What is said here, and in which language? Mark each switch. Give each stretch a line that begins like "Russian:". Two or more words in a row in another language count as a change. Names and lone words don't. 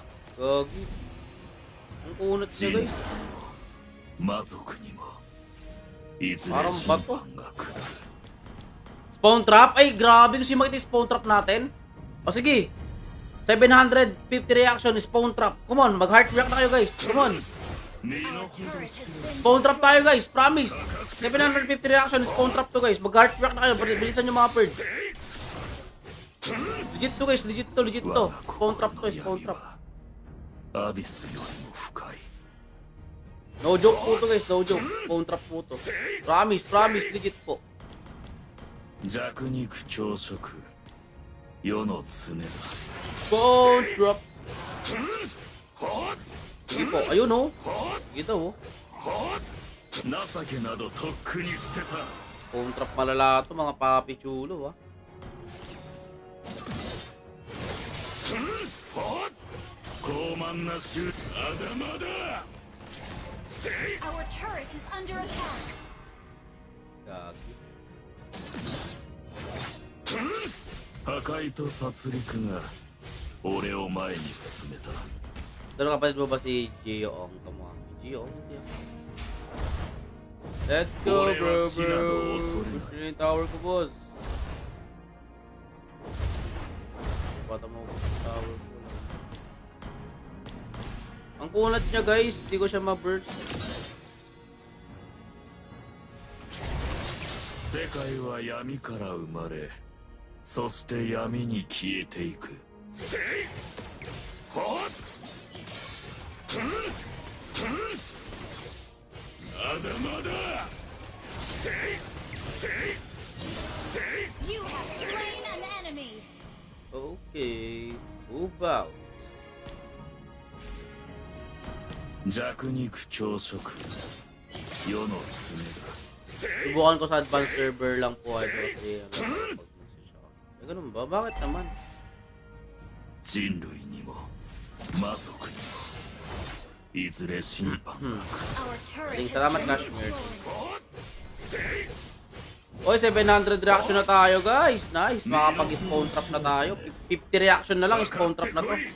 Filipino: Gogi. Ang kunot niya,
Japanese: 人類
Filipino: guys.
Japanese: にも魔族にもいずれ
Filipino: Parang
Japanese: 審
Filipino: bato.
Japanese: 判が下る
English: Spawn trap?
Filipino: Ay, grabe. Gusto yung makita yung
English: spawn trap
Filipino: natin? O sige. 750
English: reaction, spawn trap. Come on,
Filipino: mag-heart react na kayo, guys.
English: Come on. Our turret has been Spawn trap
Filipino: tayo, guys. Promise. 750
English: reaction, spawn trap
Filipino: to, guys. Mag-heart react na kayo. Bilisan nyo mga bird. Legit to, guys. Legit to, legit to.
English: Spawn trap
Filipino: to,
English: spawn trap.
Japanese: アビスよりも深い
English: No joke
Filipino: po to, guys.
English: No joke. Spawn trap
Filipino: po to. Promise, promise. Legit po.
Japanese: 弱肉強食世の常だ
English: Spawn trap.
Filipino: Sige po. Ayun, oh. Sige daw, oh.
Japanese: 情けなどとっくに捨てた
English: Spawn trap
Filipino: malala to, mga
Spanish: papi chulo,
Filipino: ah.
Japanese: 傲慢な衆まだまだ
English: Our turret is under attack.
Filipino: Gagi.
Japanese: 破壊と殺戮が俺を前に進めた
Filipino: Pero kapatid mo ba si Gio Ong? Kamuha. Gio Ong? Hindi ako.
English: Let's go, bro, bro.
Filipino: Push yung tower ko, boss. Bata mo ko sa tower ko. Ang kunat niya, guys. Hindi ko siya ma-burst.
Japanese: 世界は闇から生まれそして闇に消えていくまだまだ
English: You have slain an enemy. Okay. Move out. 弱肉強食世の常だ
Filipino: Subukan ko sa
English: advanced server
Filipino: lang po ito kasi pag-message ako. Eh, ganun ba? Bakit naman?
Japanese: 人類にも魔族にもいずれ審判が来る
English: Our turret
Filipino: Maling
English: has
Filipino: salamat,
English: been Kashmir. destroyed.
Filipino: Oy, 700 reaction na tayo, guys. Nice. Makapag-
English: spawn trap
Filipino: na tayo. 50 reaction na lang, spawn trap na to.